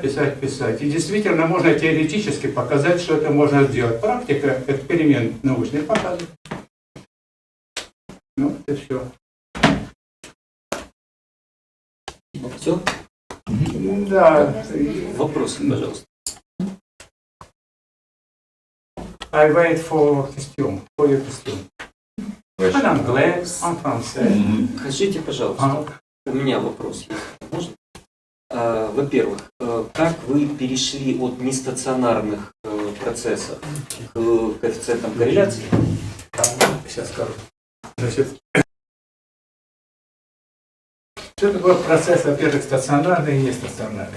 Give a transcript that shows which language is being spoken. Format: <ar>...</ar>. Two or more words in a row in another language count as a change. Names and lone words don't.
<ru>И действительно можно теоретически показать, что это можно сделать. Практика, эксперимент научный показывает. Ну, это все. Все? Да. Вопросы, пожалуйста.</ru> <en>I wait for your question.</en> <fr>En anglais, en français.</fr> <ru>Скажите, пожалуйста, у меня вопрос есть. Можно? Во-первых, как вы перешли от нестационарных процесса к коэффициентам корреляции? Сейчас скажу. Значит, что такое процесс, во-первых, стационарный и нестационарный?</ru>